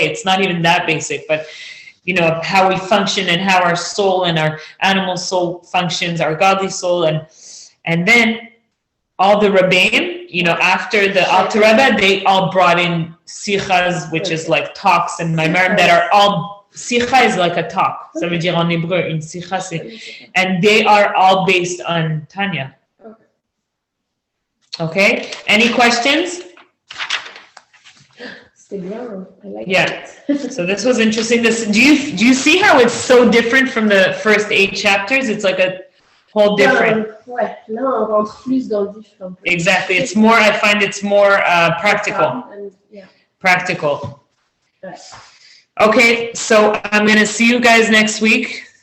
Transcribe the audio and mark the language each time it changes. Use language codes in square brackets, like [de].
[en] It's not even that basic, but how we function and how our soul and our animal soul functions, our godly soul, and then all the Rabbeim, after the Alter Rebbe, they all brought in sichas, which is like talks and maimarim that are all, sicha is like a talk. [fr] Ça veut dire en hébreu, une sicha, [en] and they are all based on Tanya. Okay? Any questions? [fr] C'était bien. [en] I like it. So this was interesting. Do you see how it's so different from the first 8 chapters? It's like a whole different. [fr] Ouais, là on rentre plus dans le vif un peu. [en] Exactly. I find it's more practical. Practical. [fr] Ouais. [en] Okay, so I'm going to see you guys next week.